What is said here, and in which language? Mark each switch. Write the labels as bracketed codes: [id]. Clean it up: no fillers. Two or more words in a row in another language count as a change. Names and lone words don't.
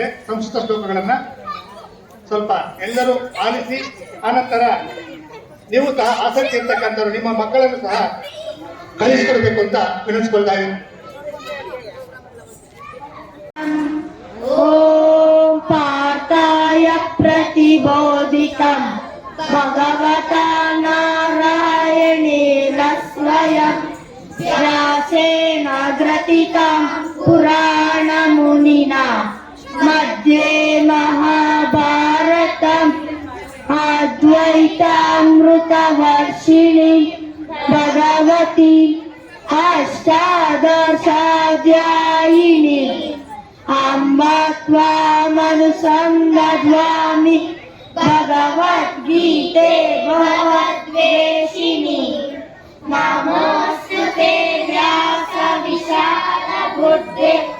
[kn] ಸಂಸ್ಕೃತ ಶ್ಲೋಕಗಳನ್ನ ಸ್ವಲ್ಪ ಎಲ್ಲರೂ ಆಲಿಸಿ, ಆನಂತರ ನೀವು ಸಹ ಆಸಕ್ತಿ ಇರ್ತಕ್ಕಂಥವ್ರು ನಿಮ್ಮ ಮಕ್ಕಳನ್ನು ಸಹ ಕಲಿಸಿಕೊಡ್ಬೇಕು ಅಂತ ವಿನಂತಿಸ್ಕೊಳ್ತಾ ಇದ್ದೀನಿ. [sa] ಓಂ ಪಾರ್ಥಾಯ ಪ್ರತಿಬೋಧಿತಂ ಭಗವತಾ ನಾರಾಯಣೇನ ಸ್ವಯಂ ವ್ಯಾಸೇನ ಗ್ರಥಿತಂ ಪುರಾಣ ಮುನಿನಾ ಮಧ್ಯೆ ಮಹಾಭಾರತಂ ಅದ್ವೈತಾಮೃತವರ್ಷಿಣಿ ಭಗವತಿ ಅಷ್ಟಾದಶಾಧ್ಯಾಯಿನಿ ಅಮ್ಮ ತ್ವಾಮನುಸಂದಧ್ವಾಮಿ ಭಗವದ್ಗೀತೆ ಭಗವದ್ವೇಷಿಣಿ ನಮೋಸ್ತುತೆ ವ್ಯಾಸ ವಿಶಾಲ ಬುದ್ಧೇ